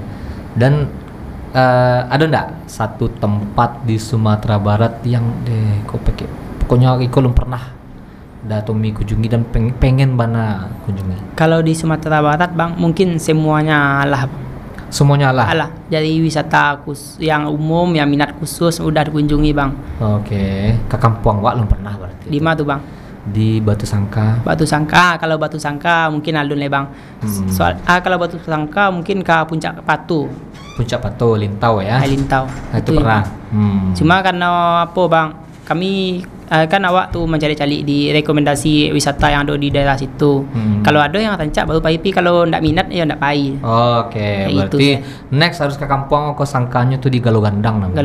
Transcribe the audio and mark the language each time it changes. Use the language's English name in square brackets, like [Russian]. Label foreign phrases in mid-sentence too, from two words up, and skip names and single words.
[Indonesian] Dan ada ndak satu tempat di Sumatera Barat yang pokoknya Iko belum pernah Datomi kunjungi dan pengen mana kunjungi? Kalau di Sumatera Barat bang, mungkin semuanya lah. Semuanya lah. Alah, jadi wisata yang umum, yang minat khusus udah dikunjungi bang. Oke. Ke Kampung Wak belum pernah berarti. Di mana tuh bang? Di Batu Sangka. Batu Sangka, kalau Batu Sangka mungkin alun le bang. Kalau Batu Sangka mungkin ke Puncak Patu. Puncak Patu, Lintau ya. Lintau. Nah, itu pernah. Cuma karena apa bang? Kami kan awak tuh mencari-cari di rekomendasi wisata yang ada di daerah situ. [Minangkabau] Kalau ada yang rancak baru pai, kalau ndak minat ya ndak pai. [Indonesian] Oke, berarti next harus ke Kampung ke Sangkanya tuh di Galuh Gandang namanya.